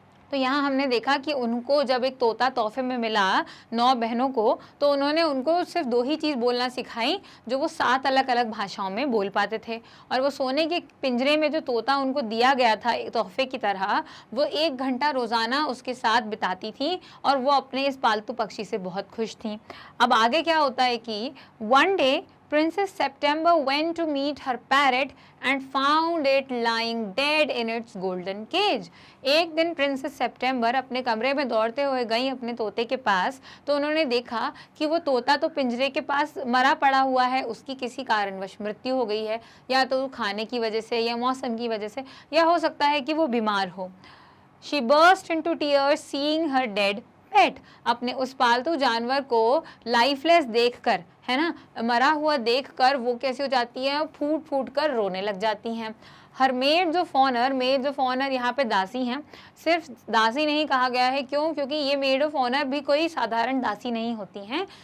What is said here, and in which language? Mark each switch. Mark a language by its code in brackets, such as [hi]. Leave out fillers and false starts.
[hi] तो यहाँ हमने देखा कि उनको जब एक तोता तोहफे में मिला 9 बहनों को, तो उन्होंने उनको सिर्फ 2 ही चीज़ बोलना सिखाई जो वो 7 अलग-अलग भाषाओं में बोल पाते थे। और वो सोने के पिंजरे में जो तोता उनको दिया गया था एक तोहफे की तरह, वो 1 घंटा रोज़ाना उसके साथ बिताती थी और वो अपने इस पालतू पक्षी से बहुत खुश थी। अब आगे क्या होता है कि [en] One day Princess September went to meet her parrot and found it lying dead in its golden cage. [hi] एक दिन प्रिंसेस सेप्टेम्बर अपने कमरे में दौड़ते हुए गई अपने तोते के पास, तो उन्होंने देखा कि वो तोता तो पिंजरे के पास मरा पड़ा हुआ है, उसकी किसी कारणवश मृत्यु हो गई है, या तो खाने की वजह से या मौसम की वजह से, या हो सकता है कि वो बीमार हो। [en] She burst into tears seeing her dead pet. [hi] अपने उस पालतू जानवर को लाइफलेस देखकर, है ना, मरा हुआ देखकर वो कैसे हो जाती है, फूट फूट कर रोने लग जाती हैं। हर मेड्स ऑफ ऑनर यहाँ पे दासी हैं। सिर्फ दासी नहीं कहा गया है, क्यों? क्योंकि ये मेड ऑफ ऑनर भी कोई साधारण दासी नहीं होती हैं।